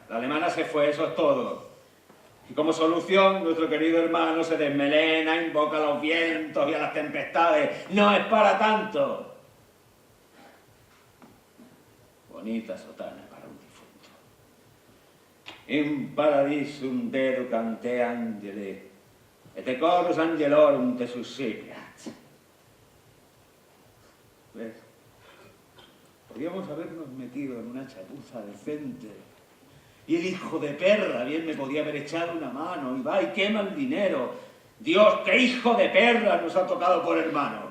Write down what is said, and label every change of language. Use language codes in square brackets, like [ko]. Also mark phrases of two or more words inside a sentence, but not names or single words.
[es] La alemana se fue, eso es todo. Y como solución, nuestro querido hermano se desmelena, invoca a los vientos y a las tempestades. No es para tanto. Bonita sotana para un difunto. [la] In paradisum deducante angeli, et chorus angelorum te suscipiat. [es] ¿Ves? Podríamos habernos metido en una chapuza decente. Y el hijo de perra bien me podía haber echado una mano. Y va y quema el dinero. Dios, qué hijo de perra nos ha tocado por hermano.